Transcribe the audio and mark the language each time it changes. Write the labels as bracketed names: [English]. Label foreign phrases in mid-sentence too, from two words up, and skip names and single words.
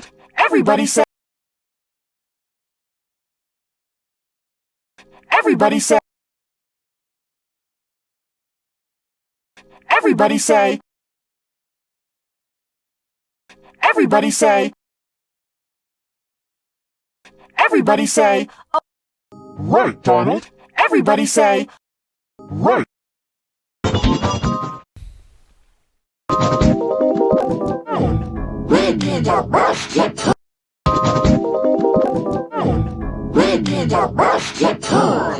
[English] everybody say, everybody say, everybody say, everybody say, everybody say, oh, Right, Donald. everybody say, Right. We need a basket toy. We need a basket toy.